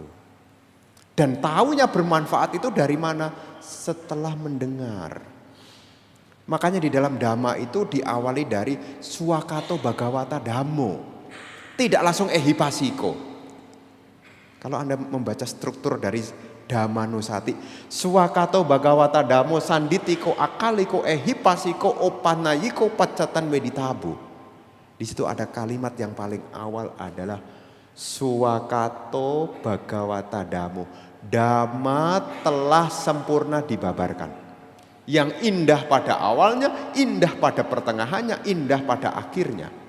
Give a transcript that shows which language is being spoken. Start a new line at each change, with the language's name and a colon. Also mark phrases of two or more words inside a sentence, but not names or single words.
Indonesian: Dan taunya bermanfaat itu dari mana? Setelah mendengar. Makanya di dalam Dhamma itu diawali dari
Pali: Swakato Bhagavata Dhammo.
Indonesian: Tidak langsung ehipasiko. Kalau Anda membaca struktur dari Dhammanusati,
Pali: Swakato Bhagavata Dhammo Sanditiko Akaliko Ehipasiko Opanayiko Pacatan Weditabu.
Indonesian: Di situ ada kalimat yang paling awal adalah
Pali: Swakato Bhagavata Dhammo.
Indonesian: Dhamma telah sempurna dibabarkan. Yang indah pada awalnya, indah pada pertengahannya, indah pada akhirnya.